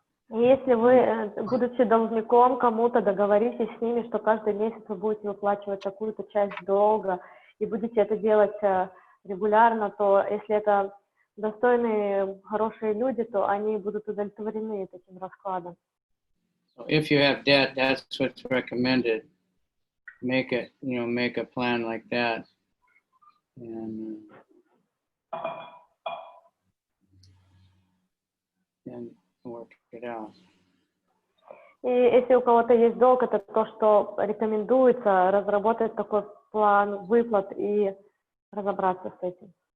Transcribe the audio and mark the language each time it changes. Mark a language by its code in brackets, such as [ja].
[ru] Если вы, будучи должником кому-то, договоритесь с ними, что каждый месяц вы будете выплачивать такую-то часть долга и будете это делать регулярно, то если это достойные, хорошие люди, то они будут удовлетворены этим раскладом. [en] So if you have debt, that's what's recommended. Make a plan like that, and work it out. [ru] И если у кого-то есть долг, это то, что рекомендуется разработать такой план выплат и разобраться с этим.